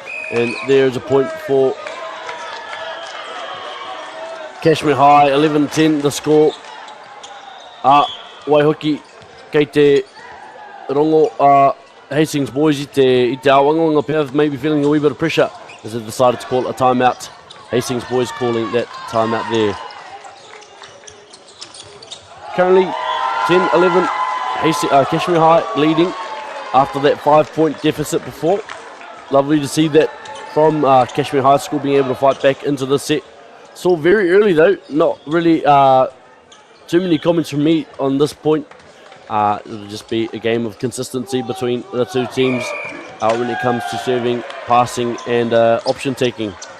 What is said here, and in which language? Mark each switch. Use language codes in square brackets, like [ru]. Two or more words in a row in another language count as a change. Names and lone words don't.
[en] And there's a point for Kashmir High, 11-10 the score. [mi] Waihoki, kei te rongo Hastings boys i te awangonga pēr, [en] maybe feeling a wee bit of pressure as they decided to call a timeout. Hastings boys calling that timeout there. Currently 10-11, Kashmir High leading after that 5-point deficit before. Lovely to see that from Kashmir High School being able to fight back into the set. Saw very early though, not really too many comments from me on this point. It'll just be a game of consistency between the two teams when it comes to serving, passing and option taking.